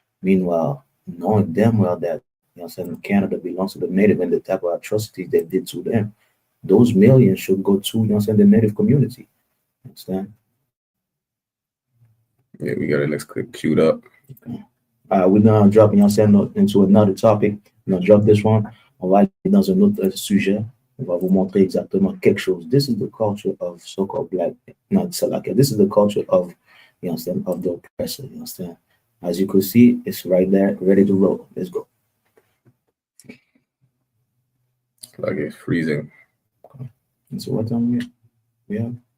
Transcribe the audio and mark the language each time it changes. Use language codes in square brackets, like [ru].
[en] Meanwhile, knowing damn well that, you know, saying Canada belongs to the native and the type of atrocities they did to them, those millions should go to, you know, saying the native community. Understand? Yeah, we got the next clip queued up. Okay. We're gonna drop, you know, saying into another topic. We're gonna drop this one. [fr] On va aller dans un autre sujet. On va vous montrer exactement quelque chose. [en] This is the culture of so-called black, not Salakia. This is the culture of, you understand, of the oppressor. You understand? As you can see, it's right there, ready to roll. Let's go. Like it's freezing. And so what time we have?